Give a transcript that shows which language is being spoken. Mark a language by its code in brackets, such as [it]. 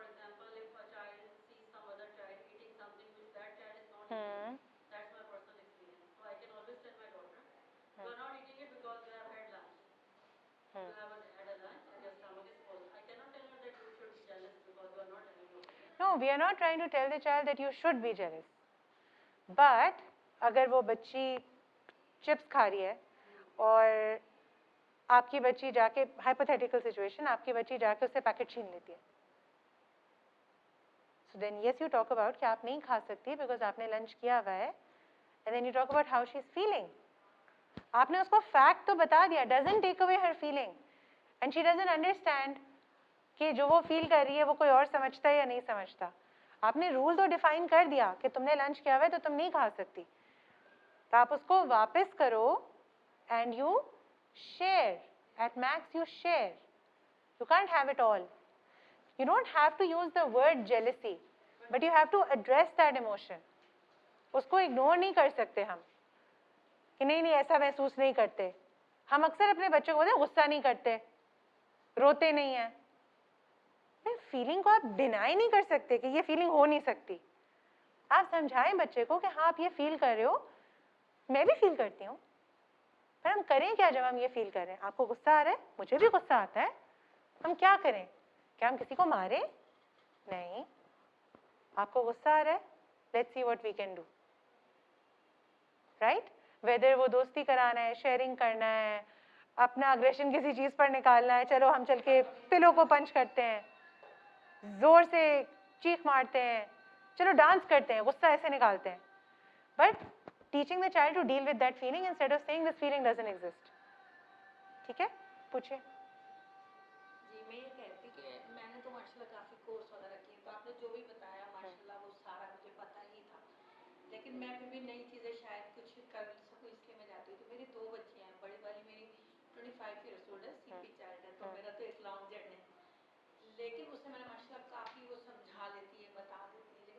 [en] For example, if a child sees some other child eating something which that child is not eating, that's my personal experience. So I can always tell my daughter, you are not eating it because you have had lunch. You haven't had a lunch and your stomach is full. I cannot tell her that you should be jealous because you are not having your food. No, we are not trying to tell the child that you should be jealous. [hi] But अगर वो बच्ची chips खा रही है और आपकी बच्ची जाके, हाइपोथेटिकल सिचुएशन, आपकी बच्ची जाके उससे पैकेट छीन लेती है, [en] so then yes you talk about [hi] कि आप नहीं खा सकती बिकॉज आपने लंच किया हुआ है, [en] And then you talk about how she is feeling. [hi] आपने उसको फैक्ट तो बता दिया, [en] doesn't take away her feeling, and she doesn't understand [hi] कि जो वो फील कर रही है वो कोई और समझता है या नहीं समझता। आपने रूल तो डिफाइन कर दिया कि तुमने लंच किया हुआ है तो तुम नहीं खा सकती, तो आप उसको वापस करो [en] And you share. At max you share. You can't have it all. You don't have to use the word jealousy, but you have to address that emotion. [hi] उसको इग्नोर नहीं कर सकते हम कि नहीं नहीं ऐसा महसूस नहीं करते। हम अक्सर अपने बच्चों को बोलते हैं गुस्सा नहीं करते, रोते नहीं हैं। फीलिंग को आप डिनाई नहीं कर सकते कि ये फीलिंग हो नहीं सकती। आप समझाएं बच्चे को कि हाँ आप ये फील कर रहे हो, मैं भी फील करती हूँ, पर हम करें क्या जब हम ये फील कर रहे हैं। आपको गुस्सा आ रहा है, मुझे भी गुस्सा आता है, हम क्या करें? क्या हम किसी को मारें? नहीं। आपको गुस्सा आ रहा है, [en] Let's see what we can do, right? [hi] Weather वो दोस्ती कराना है, शेयरिंग करना है, अपना अग्रेशन किसी चीज़ पर निकालना है, चलो हम चल के पिलो को पंच करते हैं, जोर से चीख मारते हैं, चलो डांस करते हैं, गुस्सा ऐसे निकालते हैं। [en] But teaching the child to deal with that feeling instead of saying this feeling doesn't exist. [hi] ठीक है, पूछिए। जी, मैं ये कहती कि मैंने तो माशाल्लाह काफ़ी कोर्स वगैरह किए, तो आपने जो भी बताया माशाल्लाह वो सारा मुझे पता ही था, लेकिन मैं फिर भी नई चीज़ें शायद कुछ कर सकूँ इसलिए मैं जाती हूँ। तो मेरी 2 बच्चियाँ हैं, बड़ी वाली मेरी 25 ईयर्स ओल्ड है, सीपी चाइल्ड है, तो मेरा तो एक लॉन्ग जर्नी है, लेकिन उसे मैंने माशाल्लाह काफ़ी वो समझा लेती है, बता देती है।